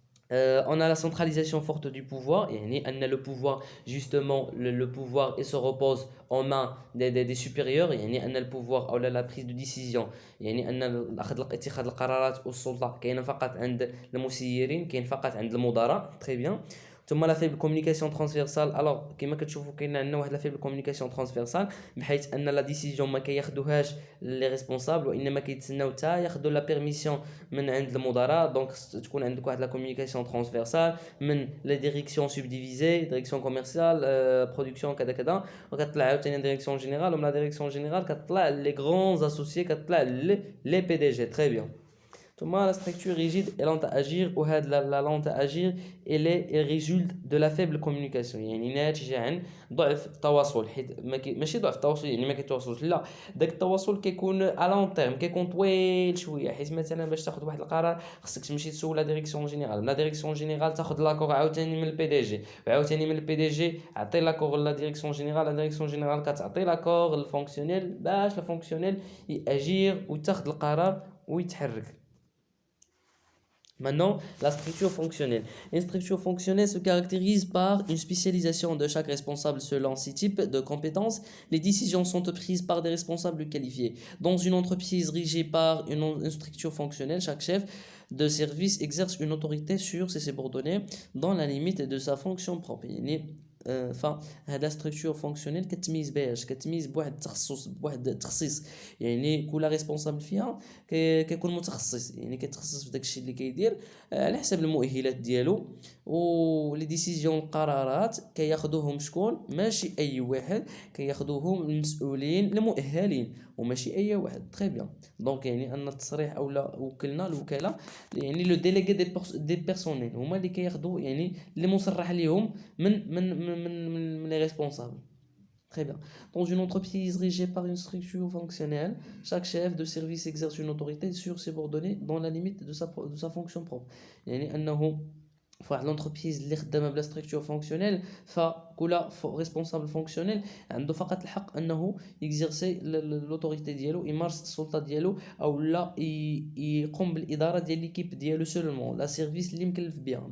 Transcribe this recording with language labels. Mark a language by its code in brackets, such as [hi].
[fr] On a la centralisation forte du pouvoir. [ar] يعني أن [fr] le pouvoir, justement, le pouvoir il se repose en main des supérieurs. [ar] يعني أن البوفوار أو [fr] la prise de décision، [ar] يعني أن اتخاذ القرارات والسلطة كاينة فقط عند المسيرين، كاين فقط عند المدراء. [fr] très bien. [ar] ثم لا فيبل كومونيكاسيون ترانسفيرسال. الوغ كما كتشوفوا كاين عندنا واحد لا فيبل كومونيكاسيون ترانسفيرسال، بحيث ان لا ديسيزيون ما كياخذوهاش لي ريسبونسابل، وانما كيتسناو حتى ياخذوا لا بيرميسيون من عند المدراء. دونك تكون عندك واحد لا كومونيكاسيون ترانسفيرسال من لي ديريكسيون سبديفيزي، ديريكسيون كوميرسيال، برودكسيون كذا كذا، وكتطلع عاوتاني ديريكسيون جينيرال، ومن لا ديريكسيون جينيرال كتطلع لي غران اسوسيي، كتطلع لي بي دي جي. [fr] très bien. ثم la structure rigide et lente à agir، وهاد la lente à agir elle résulte de la faible communication، [ar] يعني ناتجة عن ضعف التواصل. حيت ماشي ضعف التواصل يعني ما كيتواصلوش، لا، داك التواصل كيكون ا لون تيرم، كيكون طويل شويه. حيت مثلا باش تاخذ واحد القرار خصك تمشي تسول لا ديريكسيون جينيرال، لا ديريكسيون جينيرال تاخذ لاكور عاوتاني من البي دي جي، وعاوتاني من البي دي جي عطي لاكور لا ديريكسيون جينيرال، لا ديريكسيون جينيرال كتعطي لاكور للفونكسيونيل باش الفونكسيونيل ياجير ويتاخذ القرار ويتحرك. [fr] Maintenant, la structure fonctionnelle. Une structure fonctionnelle se caractérise par une spécialisation de chaque responsable selon ses types de compétences. Les décisions sont prises par des responsables qualifiés. Dans une entreprise régie par une structure fonctionnelle, chaque chef de service exerce une autorité sur ses subordonnés dans la limite de sa fonction propre. [ar] فهاد ستركتور فونكسيونيل كتميز باش كتميز بواحد التخصص، بواحد التخصيص. يعني كل ريسبونسابل فيها كيكون متخصص، يعني كيتخصص في داكشي اللي كيدير على حسب المؤهلات ديالو. ولي ديسيزيون القرارات كياخذوهم شكون؟ ماشي اي واحد، كياخذوهم المسؤولين المؤهلين وماشي اي واحد. تري بيان. دونك يعني ان التصريح او لا وكلنا الوكاله، يعني لو ديليغي دي بيرسونيل هما اللي كياخذوا، يعني اللي مصرح ليهم من [fr] les responsables. Très bien. Dans une entreprise régie par une structure fonctionnelle, chaque chef de service exerce une autorité sur ses subordonnés dans la limite de sa fonction propre. [ar] يعني أنه فواحد لونتربريز اللي خدامه بلا ستركتور فونكسيونيل، فكل ريسبونسابل فونكسيونيل عنده فقط الحق انه يكزيرسي لوتوريتي ديالو، يمارس السلطه ديالو، او لا يقوم بالاداره ديال ليكيب ديالو سولمون، لا سيرفيس اللي مكلف بها.